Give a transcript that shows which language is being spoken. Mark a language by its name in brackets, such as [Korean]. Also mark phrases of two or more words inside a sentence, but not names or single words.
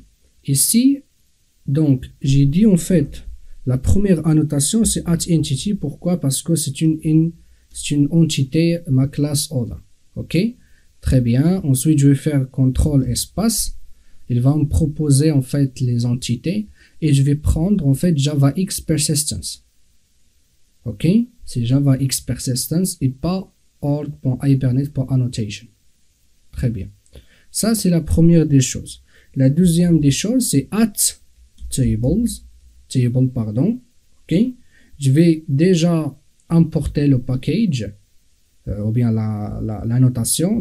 [French] Ici, donc, j'ai dit en fait, la première annotation, c'est @entity. Pourquoi? Parce que c'est une entité, ma classe Other. Ok? Très bien. Ensuite, je vais faire CTRL espace. Il va me proposer en fait les entités et je vais prendre en fait JavaX persistence. Ok? C'est JavaX persistence et pas org.hibernate.annotation. Très bien. Ça, c'est la première des choses. La deuxième des choses, c'est table, pardon. Ok? Je vais déjà importer le package ou bien la notation.